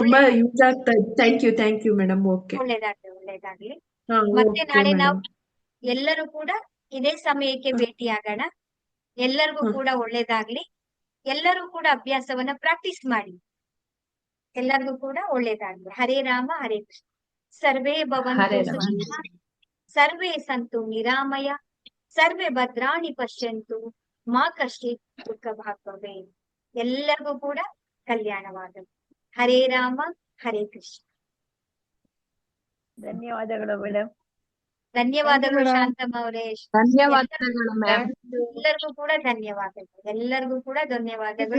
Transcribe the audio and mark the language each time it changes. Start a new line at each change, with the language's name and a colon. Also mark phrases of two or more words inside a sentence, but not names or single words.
Kannada: ತುಂಬಾ ಯೂಸ್ ಆಗ್ತಾ ಇದೆ.
English: thank you madam.
Kannada: ಓಕೆ. ಒಳ್ಳೇದಾಗ್ಲಿ. ಹಾ. ಮತ್ತೆ ಓಕೆ ನಾಳೆ ನಾವು ಮೇಡಮ್. ಎಲ್ಲರೂ ಕೂಡ ಇದೇ ಸಮಯಕ್ಕೆ ಭೇಟಿಯಾಗೋಣ. ಎಲ್ಲರಿಗೂ ಹಾ. ಕೂಡ ಒಳ್ಳೇದಾಗ್ಲಿ. ಎಲ್ಲರೂ ಕೂಡ ಅಭ್ಯಾಸವನ್ನ ಪ್ರಾಕ್ಟೀಸ್ ಮಾಡಿ. ಎಲ್ಲರಿಗೂ ಕೂಡ ಒಳ್ಳೇದಾಗ್ಲಿ.
Sanskrit: ಹರೇ ರಾಮ ಹರೇ ಕೃಷ್ಣ. ಸರ್ವೇ ಭವಂತು ಸುಖಿನಃ, ಸರ್ವೇ ಸಂತು ನಿರಾಮಯ, ಸರ್ವೇ ಭದ್ರಾಣಿ ಪಶ್ಯಂತು, ಮಾ ಕಶ್ಚಿತ್ ದುಃಖ ಭಾಗ್ ಭವೇತ್.
Kannada: ಎಲ್ಲರಿಗೂ ಕೂಡ ಕಲ್ಯಾಣವಾಗಲಿ.
Sanskrit: ಹರೇ ರಾಮ ಹರೇ ಕೃಷ್ಣ.
Kannada: ಧನ್ಯವಾದಗಳು ಮೇಡಮ್. ಧನ್ಯವಾದಗಳು ಶಾಂತಮ್ಮ ಅವರೇ. ಧನ್ಯವಾದಗಳು ಮ್ಯಾಮ್. ಎಲ್ಲರಿಗೂ ಕೂಡ ಧನ್ಯವಾದಗಳು. ಎಲ್ಲರಿಗೂ ಕೂಡ ಧನ್ಯವಾದಗಳು.